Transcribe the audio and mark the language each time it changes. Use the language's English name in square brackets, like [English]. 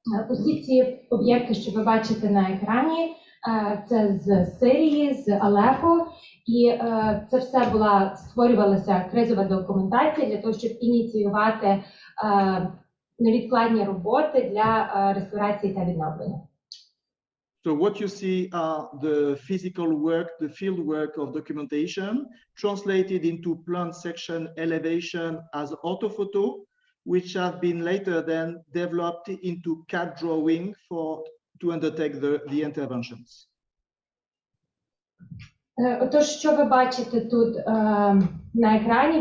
[Ukrainian] Усі ці об'єкти, що ви бачите на екрані, це з Сирії, з Алеппо, і це все створювалася кризова документація для того, щоб ініціювати невідкладні роботи для реставрації та відновлення. [English] So what you see are the physical work, the field work of documentation translated into plan section elevation as orthophoto, which have been later then developed into CAD drawing to undertake the interventions. [Ukrainian] Отож, що ви бачите тут на екрані?